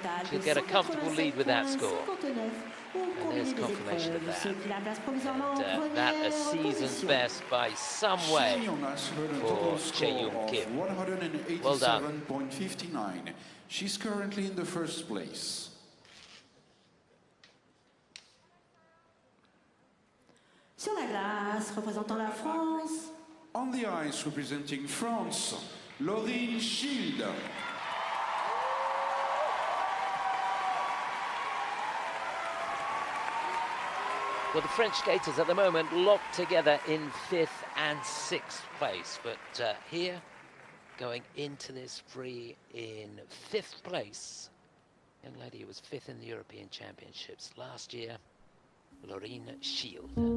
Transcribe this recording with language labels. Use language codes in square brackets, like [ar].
[en] She'll get a comfortable lead with that score. And there's confirmation of that. And that a season's best by some way for Chaeyeon Kim. Well done. 187.59. She's currently in the first place. [fr] Sur la glace, représentant la France. [en] On the ice, representing France, Lorine Schild. Well, the French skaters at the moment locked together in 5th and 6th place, but here, going into this free in 5th place, young lady who was 5th in the European Championships last year, Lorine Schild.